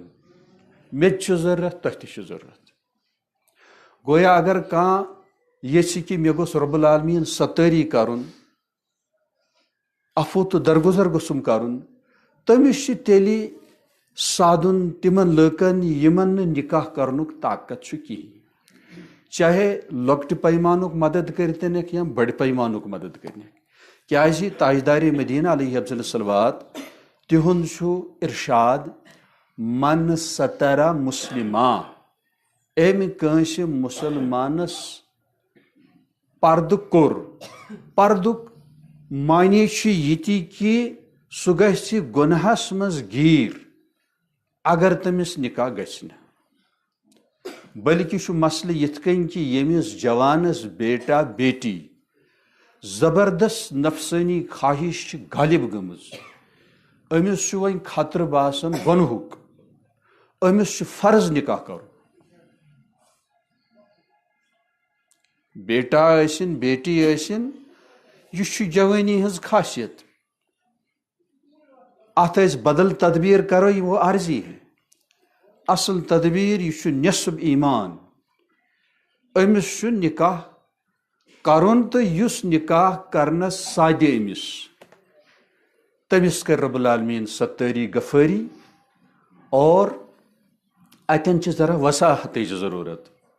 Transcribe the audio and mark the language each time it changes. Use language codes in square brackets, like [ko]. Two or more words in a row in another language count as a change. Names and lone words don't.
[ks] مےٚ تہِ چھِ ضروٗرت تۄہہِ تہِ چھِ ضروٗرت. گویا اگر کانٛہہ یژھِ کہِ مےٚ گوٚژھ رۄب العالمیٖن ستٲری کرُن عفو تہٕ درگُزر گوٚژھُم کرُن تٔمِس چھِ تیٚلہِ سادُن تِمن لٔکن یِمن نہٕ نکاح کرنُک طاقت چھُ کِہیٖنۍ. چاہے لۄکٹہِ پیمانُک مدد کٔرتنکھ یا بڑِ پیمانُک مدد کٔرنکھ. کیازِ تاجدار مدینہ [ar] علیہ افضل الصلوات [ks] تِہُنٛد چھُ ارشاد [ar] من سترا مسلما [ks] أمۍ کٲنٛسہِ مُسلمانس پردٕ کوٚر. پردُک معنی چھُ یہِ تہِ کہِ سُہ گژھِ گۄنہس منٛز گیٖر اگر تٔمِس نکاح گژھِ نہٕ. بلکہِ چھُ مسلہٕ یِتھ کٔنۍ کہِ ییٚمِس جوانس بیٹا بیٹی زبردست نفسٲنی خواہش چھِ غالب گٔمٕژ أمِس چھُ وۄنۍ خطرٕ باسان گۄنہُک. أمِس چھُ فرض نکاح کرُن. بیٹا ٲسِن بیٹی ٲسِن یہِ چھُ جوٲنی ہٕنٛز خاصیت. اتھ أسۍ بدل تدبیر کرو [ur] یہ وہ عارضی ہے. [ks] اصل تدبیر یہ چھُ نصف ایمان. أمِس چھُ نکاح کرُن تہٕ یُس نکاح کرنس سادِ أمِس تٔمِس کر رب العالمیٖن ستٲری غفٲری اور اتٮ۪ن چھِ ذرا وساحتٕچ ضروٗرت.